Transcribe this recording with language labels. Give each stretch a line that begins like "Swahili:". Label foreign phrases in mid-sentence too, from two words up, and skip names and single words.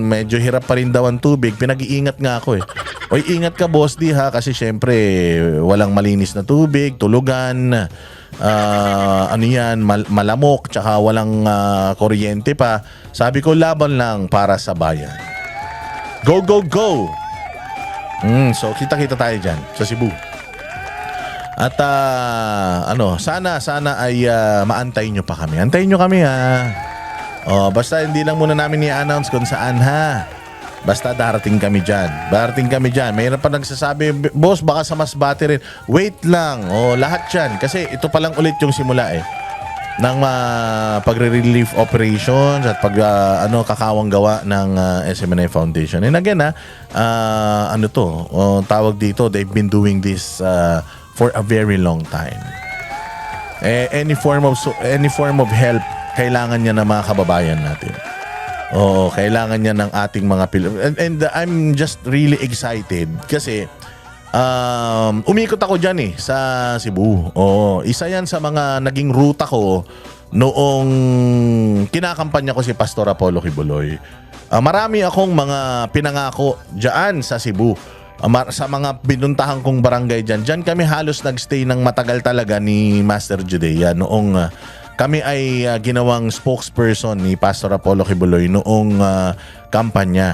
Filipino: Medyo hirap pa rin daw ang tubig. Pinag-iingat nga ako Oy, ingat ka boss kasi syempre walang malinis na tubig, tulugan, malamok, tsaka walang kuryente pa. Sabi ko, laban lang para sa bayan.
English: Go, go, go!
Filipino: So kita-kita tayo dyan sa Cebu. At sana ay maantay nyo pa kami. Antayin nyo kami basta hindi lang muna namin i-announce kung saan Basta darating kami dyan. Mayroon pa nagsasabi, boss, baka sa Masbate rin. Wait lang. Lahat yan. Kasi ito pa lang ulit yung simula ng pagre-
English: relief operations
Filipino: at kakawang gawa ng SMNI Foundation.
English: And again,
Filipino: tawag dito,
English: they've been doing this for a very long time. Any form of help
Filipino: kailangan niya ng mga kababayan natin. Oo, kailangan niya ng ating mga
English: and I'm just really excited
Filipino: kasi umikot ako dyan sa Cebu. Oo, isa yan sa mga naging ruta ko noong kinakampanya ko si Pastor Apollo Kibuloy. Marami akong mga pinangako dyan sa Cebu. Sa mga binuntahan kong barangay dyan. Dyan kami halos nagstay ng matagal talaga ni Master Judea noong kami ay ginawang spokesperson ni Pastor Apollo Kibuloy noong kampanya.